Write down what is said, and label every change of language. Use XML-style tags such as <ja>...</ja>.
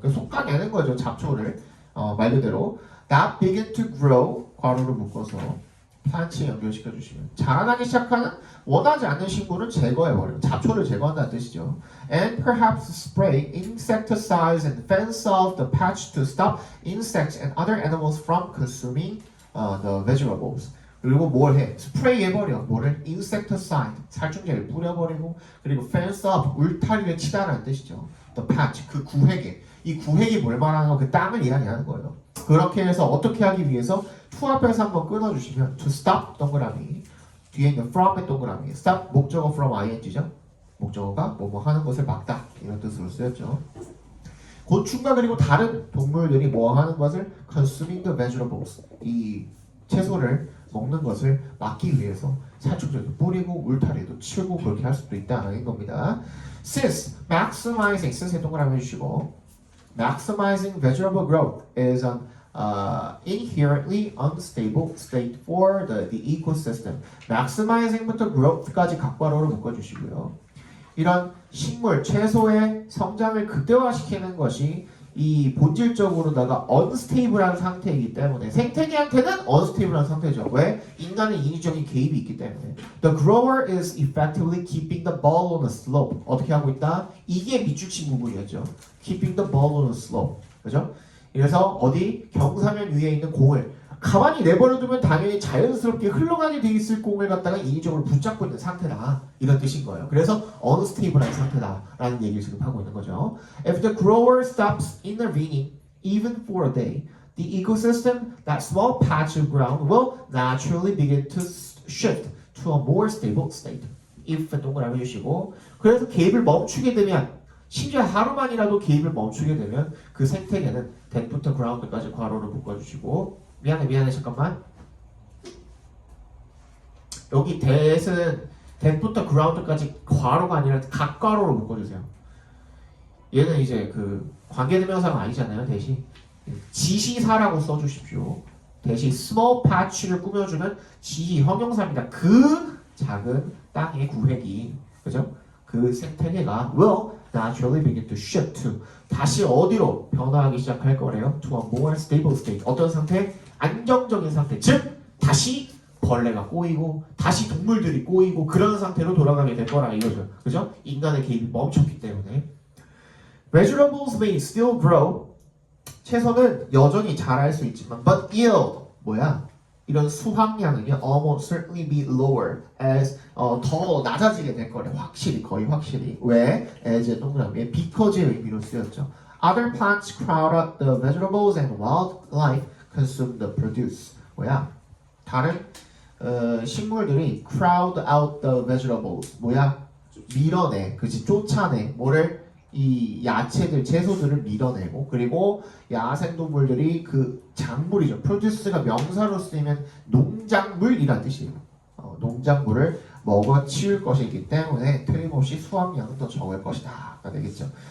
<ko>솎아내는 거죠, 잡초를. 말 그대로</ko> <en>that begin to grow</en> <ko>괄호를 묶어서 plant에 연결시켜 주시면 자라나기 시작하는 원하지 않는 식물은 제거해 버려요. 잡초를 제거한다는 뜻이죠.</ko> <en>And perhaps spray insecticides and fence off the patch to stop insects and other animals from consuming the vegetables.</en> <ko>그리고 뭘 해? 스프레이 해버려. 뭐를? insecticide, 살충제를 뿌려버리고 그리고 fence off, 울타리를 치다라는 뜻이죠. the patch, 그 구획에. 이 구획이 뭘 말하는 거? 그 땅을 이야기하는 거예요. 그렇게 해서 어떻게 하기 위해서 to 앞에서 한번 끊어주시면 to stop 동그라미 뒤에 있는 from의 동그라미 stop 목적어 from ing죠. 목적어가 뭐뭐 하는 것을 막다 이런 뜻으로 쓰였죠. 곤충과 그리고 다른 동물들이 뭐 하는 것을</ko> <en>consuming the vegetables</en> <ko>이 채소를 먹는 것을 막기 위해서 살충제도 뿌리고 울타리도 치우고 그렇게 할 수도 있다는 겁니다.</ko> <en>Since maximizing</en> <ko>since의 동그라미 해주시고</ko> <en>maximizing vegetable growth is an inherently unstable state for the ecosystem.</en> <ko>maximizing부터 growth까지 각괄호를 묶어주시고요. 이런 식물, 채소의 성장을 극대화시키는 것이 이 본질적으로다가 unstable한 상태이기 때문에 생태계한테는 unstable한 상태죠. 왜? 인간의 인위적인 개입이 있기 때문에.</ko> <en>The grower is effectively keeping the ball on a slope.</en> <ko>어떻게 하고 있다? 이게 밑줄친 부분이었죠.</ko> <en>Keeping the ball on a slope.</en> <ko>그죠? 그래서 어디 경사면 위에 있는 공을 가만히 내버려두면 당연히 자연스럽게 흘러가게 돼 있을 공을 갖다가 인위적으로 붙잡고 있는 상태다 이런 뜻인 거예요. 그래서 unstable한 상태다라는 얘기를 지금 하고 있는 거죠.</ko> <en>If the grower stops intervening even for a day, the ecosystem, that small patch of ground, will naturally begin to shift to a more stable state.</en> <ko>if 동그라미 해주시고 그래서 개입을 멈추게 되면 심지어 하루만이라도 개입을 멈추게 되면 그 생태계는 that부터 ground까지 괄호를 묶어주시고 미안해 잠깐만 여기 that은 that부터 ground까지 괄호가 아니라 각괄호로 묶어주세요. 얘는 이제 그 관계대명사가 아니잖아요. 대신 지시사라고 써주십시오. 대신 small patch를 꾸며주면 지시 형용사입니다. 그 작은 땅의 구획이 그죠? 그 생태계가</ko> <en>will naturally begin to shift to</en> <ko>다시 어디로 변화하기 시작할 거래요?</ko> <en>To a more stable state.</en> <ko>어떤 상태? 안정적인 상태. 즉 다시 벌레가 꼬이고 다시 동물들이 꼬이고 그런 상태로 돌아가게 될 거라 이거죠. 그죠? 인간의 개입이 멈췄기 때문에.</ko> <en>Vegetables may still grow.</en> <ko>채소는 여전히 자랄 수 있지만</ko> <en>but yield</en> <ko>뭐야? 이런 수확량은요</ko> <en>almost certainly be lower as</en> <ko>더 낮아지게 될 거래. 확실히 거의 확실히. 왜? as 동그라미에 because의 의미로 쓰였죠.</ko> <en>Other plants crowd out the vegetables and wildlife consume the produce.</en> <ko>뭐야? 다른 식물들이</ko> <en>crowd out the vegetables.</en> <ko>뭐야? 밀어내. 그치? 쫓아내. 뭐를? 이 야채들, 채소들을 밀어내고 그리고 야생동물들이 그 작물이죠. produce가 명사로 쓰이면 농작물이란 뜻이에요. 농작물을 먹어치울 것이기 때문에 틀림없이 수확량은 더 적을 것이다. 가 되겠죠.</ko>